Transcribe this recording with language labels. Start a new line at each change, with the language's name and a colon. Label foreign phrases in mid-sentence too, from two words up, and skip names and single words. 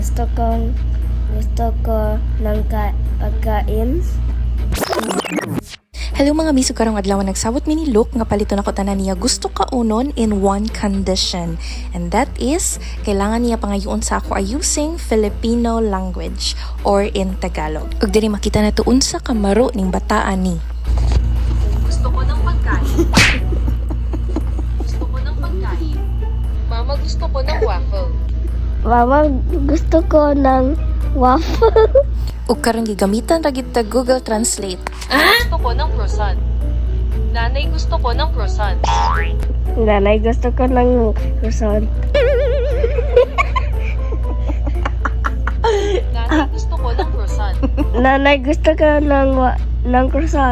Filipino: Gusto ko ng pagkain.
Cebuano: Hello mga miso, karong adlaw nagsabot mi ni Luke nga palito na ko tanan niya gusto kaunon
English: in one condition, and that is
Cebuano: kailangan niya pangayoon sa ako
English: using Filipino language or in Tagalog.
Cebuano: Ug diri makita na tuon sa kamaro ning bataan ni.
Filipino: Gusto ko ng pagkain. Gusto ko ng pagkain. Mama, gusto ko ng waffle. Mama, gusto ko ng waffle.
Cebuano: Ug karon gigamitan ra gid ta Google Translate.
Filipino: Gusto ko ng croissant. Nanay, gusto ko ng croissant. Nanay, gusto ko ng croissant. Nanay, gusto ko ng croissant. Nanay, gusto ko ng croissant.